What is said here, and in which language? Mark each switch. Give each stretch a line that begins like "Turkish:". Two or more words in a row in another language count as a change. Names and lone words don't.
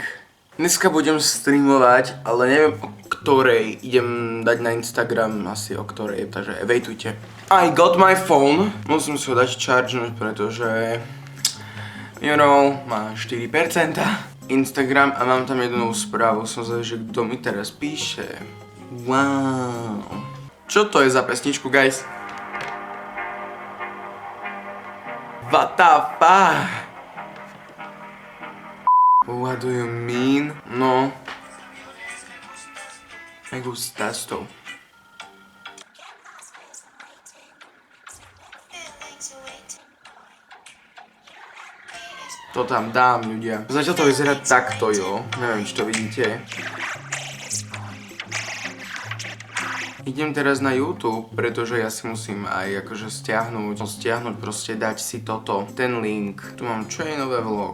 Slovak: Dneska budem streamovať, ale neviem o ktorej. Idem dať na Instagram asi o ktorej, takže wejtujte.
English: I got my phone.
Slovak: Musím si ho dať chargenúť, pretože
English: you know,
Slovak: má 4% Instagram a mám tam jednu správu. Som zvedavý, že kto mi teraz píše. Wow. Čo to je za pesničku, guys?
English: What the fuck? What do you mean? No.
Spanish: Me gusta esto.
Slovak: To tam dám, ľudia. Zatiaľ to vyzerá takto, jo. Neviem, či to vidíte. Idem teraz na YouTube, pretože ja si musím aj akože stiahnuť proste, dať si toto, ten link. Tu mám čo je nové vlog.